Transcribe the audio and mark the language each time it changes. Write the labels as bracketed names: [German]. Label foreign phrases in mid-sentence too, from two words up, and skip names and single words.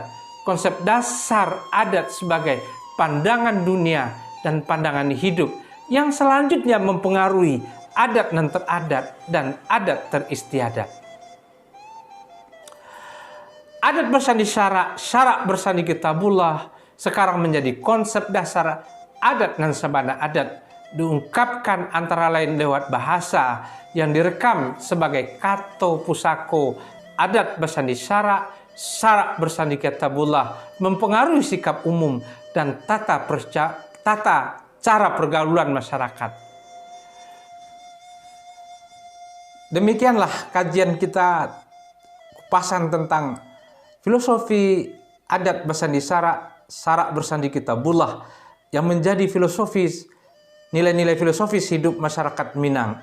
[Indonesian] Konsep dasar adat sebagai pandangan dunia dan pandangan hidup yang selanjutnya mempengaruhi adat dan teradat dan adat teristiadat. Adat bersandi syarak, syarak bersandi kitabullah sekarang menjadi konsep dasar adat dan [Minangkabau] sabana adat, [Indonesian] diungkapkan antara lain lewat bahasa yang direkam sebagai [Minangkabau] kato pusako. [Indonesian] Adat bersandi syarak, syarak bersandi kitabullah mempengaruhi sikap umum dan tata cara pergaulan masyarakat. Demikianlah kajian kita, kupasan tentang filosofi adat bersandi syarak, syarak bersandi kitabullah yang menjadi filosofis, nilai-nilai filosofis hidup masyarakat Minang.